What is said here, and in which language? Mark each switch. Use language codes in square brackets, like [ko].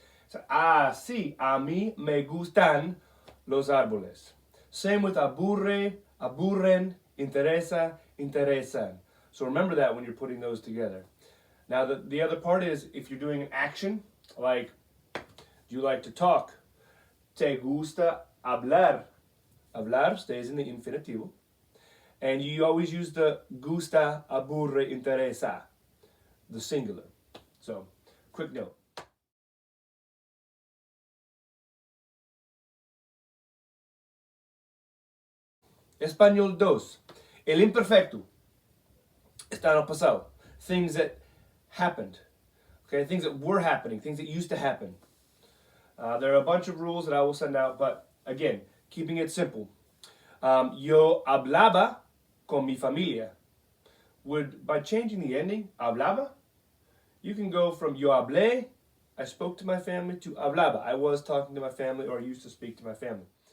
[es] So, sí, a mí me gustan los árboles. [en] Same with aburre, aburren, interesa, interesan. So remember that when you're putting those together. Now the other part is if you're doing an action, like, do you like to talk? [es] Te gusta hablar. Hablar [en] stays in the [es] infinitivo. [en] And you always use the gusta, aburre, interesa, the singular. So, quick note. [es] Español dos. El imperfecto. Está en el pasado. [en] Things that happened. Okay, things that were happening, things that used to happen. There are a bunch of rules that I will send out, but again, keeping it simple. [es] Yo hablaba con mi familia. [en] By changing the ending, hablaba, you can go from [es] yo hablé, [en] I spoke to my family, to hablaba, I was talking to my family, or I used to speak to my family.